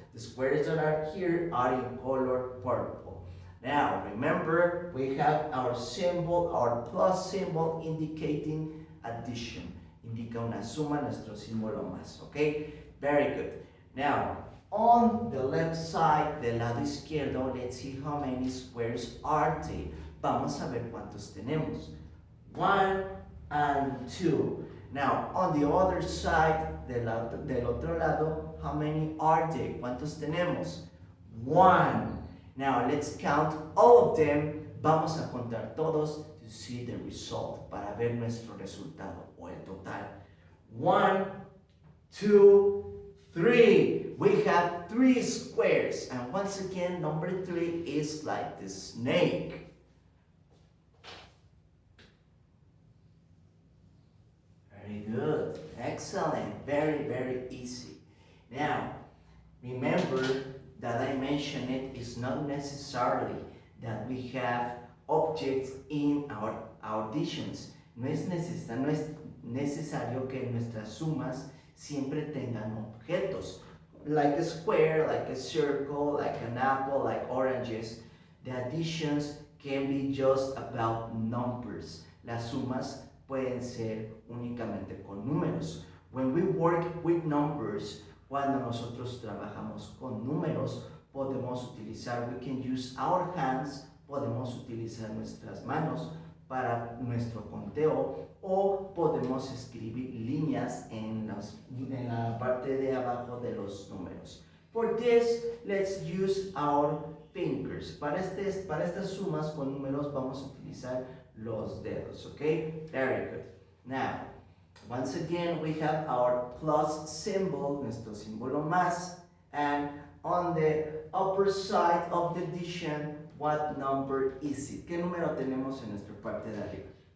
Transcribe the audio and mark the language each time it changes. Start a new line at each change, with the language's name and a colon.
English: The squares that are here are in color purple. Now, remember, we have our symbol, our plus symbol indicating addition.
Spanish: Indica una suma, nuestro símbolo más, okay?
English: Very good. Now, on the left side,
Spanish: del lado izquierdo,
English: let's see how many squares are there.
Spanish: Vamos a ver cuántos tenemos.
English: 1 and 2. Now, on the other side,
Spanish: del otro lado,
English: how many are there?
Spanish: ¿Cuántos tenemos?
English: 1. Now, let's count all of them.
Spanish: Vamos a contar todos
English: to see the result,
Spanish: para ver nuestro resultado, o el total.
English: 1, 2, 3. We have 3 squares. And once again, number 3 is like the snake. Very good. Excellent. Very, very easy. Now, remember that I mentioned it's not necessarily that we have objects in our additions.
Spanish: No es necesario que nuestras sumas siempre tengan objetos.
English: Like a square, like a circle, like an apple, like oranges. The additions can be just about numbers.
Spanish: Las sumas pueden ser únicamente con números. When we work with numbers, cuando nosotros trabajamos con números, podemos utilizar,
English: we can use our hands,
Spanish: podemos utilizar nuestras manos para nuestro conteo, o podemos escribir líneas en la parte de abajo de los números.
English: For this, let's use our fingers.
Spanish: Para estas sumas con números vamos a utilizar los dedos, okay?
English: Very good. Now, once again, we have our plus symbol,
Spanish: nuestro símbolo más,
English: and on the upper side of the addition, what number is it?
Spanish: ¿Qué número tenemos en nuestra parte de arriba?